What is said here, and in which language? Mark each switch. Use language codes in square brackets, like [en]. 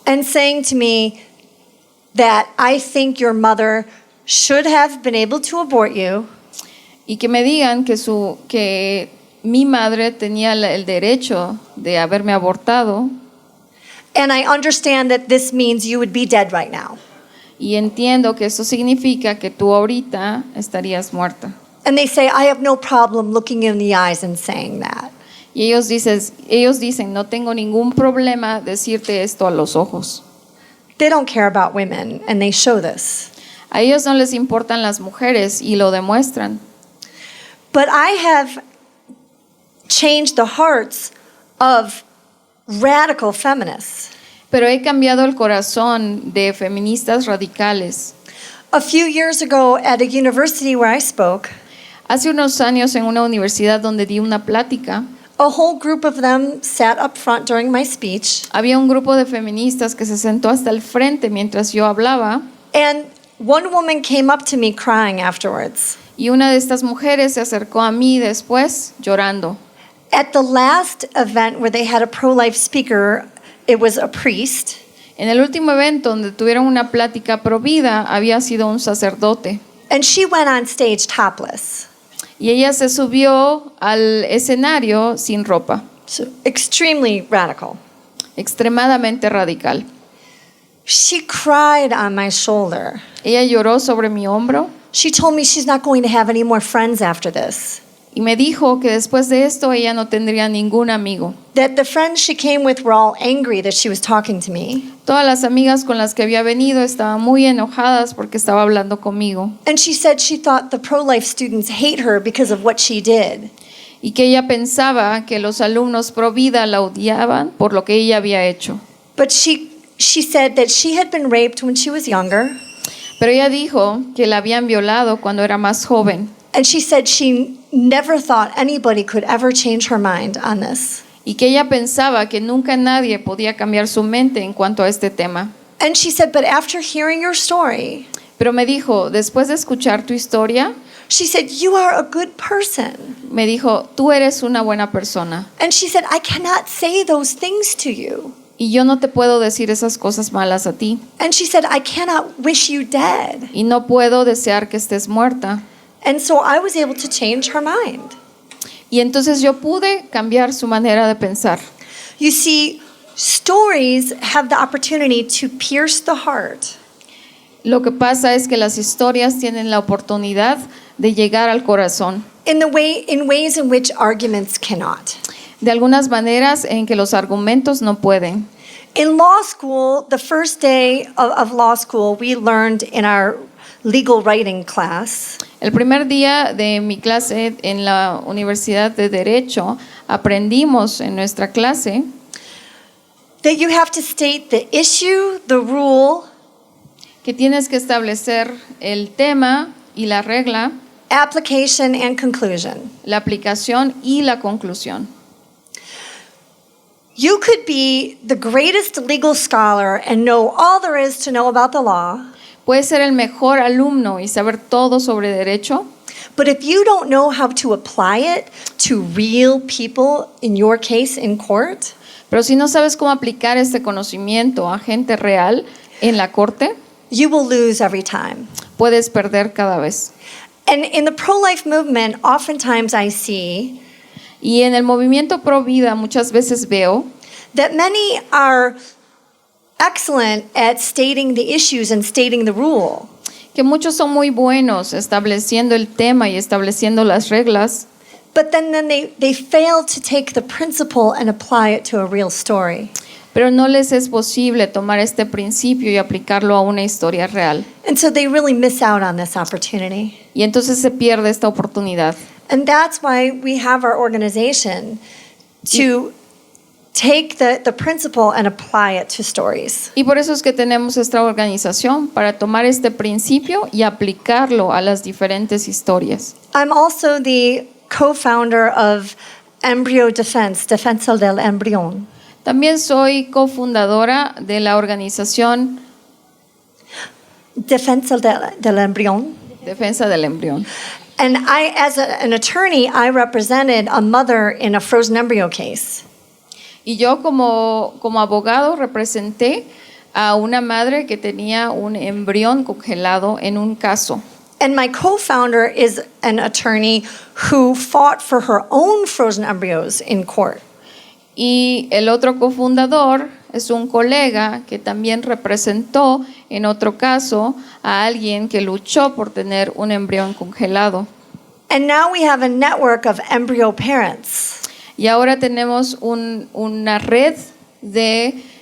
[en] and saying to me that I think your mother should have been able to abort you. [es] y que me digan que mi madre tenía el derecho de haberme abortado. [en] And I understand that this means you would be dead right now. [es] Y entiendo que esto significa que tú ahorita estarías muerta. [en] And they say, I have no problem looking in the eyes and saying that. [es] Y ellos dicen, no tengo ningún problema decirte esto a los ojos. [en] They don't care about women, and they show this. [es] A ellos no les importan las mujeres y lo demuestran. [en] But I have changed the hearts of radical feminists. [es] pero he cambiado el corazón de feministas radicales. [en] A few years ago at a university where I spoke, [es] Hace unos años en una universidad donde di una plática, [en] a whole group of them sat up front during my speech, [es] había un grupo de feministas que se sentó hasta el frente mientras yo hablaba [en] and one woman came up to me crying afterwards. [es] y una de estas mujeres se acercó a mí después llorando. [en] At the last event where they had a pro-life speaker, it was a priest, [es] En el último evento donde tuvieron una plática pro vida había sido un sacerdote [en] and she went on stage topless. [es] y ella se subió al escenario sin ropa, [en] So extremely radical. [es] extremadamente radical. [en] She cried on my shoulder. [es] Ella lloró sobre mi hombro [en] She told me she's not going to have any more friends after this. [es] y me dijo que después de esto ella no tendría ningún amigo. [en] That the friends she came with were all angry that she was talking to me. [es] Todas las amigas con las que había venido estaban muy enojadas porque estaba hablando conmigo [en] And she said she thought the pro-life students hate her because of what she did. [es] y que ella pensaba que los alumnos pro vida la odiaban por lo que ella había hecho. [en] But she said that she had been raped when she was younger. [es] Pero ella dijo que la habían violado cuando era más joven [en] And she said she never thought anybody could ever change her mind on this. [es] y que ella pensaba que nunca nadie podía cambiar su mente en cuanto a este tema. [en] And she said, but after hearing your story, [es] Pero me dijo, después de escuchar tu historia, [en] she said, you are a good person. [es] me dijo, tú eres una buena persona [en] And she said, I cannot say those things to you. [es] y yo no te puedo decir esas cosas malas a ti [en] And she said, I cannot wish you dead. [es] y no puedo desear que estés muerta. [en] And so I was able to change her mind. [es] Y entonces yo pude cambiar su manera de pensar. [en] You see, stories have the opportunity to pierce the heart. [es] Lo que pasa es que las historias tienen la oportunidad de llegar al corazón, [en] In ways in which arguments cannot. [es] de algunas maneras en que los argumentos no pueden. [en] In law school, the first day of law school, we learned in our legal writing class [es] El primer día de mi clase en la Universidad de Derecho, aprendimos en nuestra clase [en] that you have to state the issue, the rule, [es] que tienes que establecer el tema y la regla, [en] application, and conclusion. [es] la aplicación y la conclusión. [en] You could be the greatest legal scholar and know all there is to know about the law, [es] Puedes ser el mejor alumno y saber todo sobre derecho, [en] but if you don't know how to apply it to real people, in your case in court, [es] pero si no sabes cómo aplicar este conocimiento a gente real en la corte, [en] you will lose every time. [es] puedes perder cada vez. [en] And in the pro-life movement, oftentimes I see [es] Y en el movimiento pro vida muchas veces veo [en] that many are excellent at stating the issues and stating the rule. [es] que muchos son muy buenos estableciendo el tema y estableciendo las reglas, [en] But then they fail to take the principle and apply it to a real story. [es] pero no les es posible tomar este principio y aplicarlo a una historia real. [en] And so they really miss out on this opportunity. [es] Y entonces se pierde esta oportunidad. [en] And that's why we have our organization to take the principle and apply it to stories. [es] Y por eso es que tenemos esta organización, para tomar este principio y aplicarlo a las diferentes historias. [en] I'm also the co-founder of Embryo Defense, Defensa del Embrión. [es] También soy cofundadora de la organización Defensa del Embrión. Defensa del Embrión. [en] And I, as an attorney, I represented a mother in a frozen embryo case. [es] Y yo como abogado representé a una madre que tenía un embrión congelado en un caso. [en] And my co-founder is an attorney who fought for her own frozen embryos in court. [es] Y el otro cofundador es un colega que también representó en otro caso a alguien que luchó por tener un embrión congelado. [en] And now we have a network of embryo parents. [es] Y ahora tenemos una red de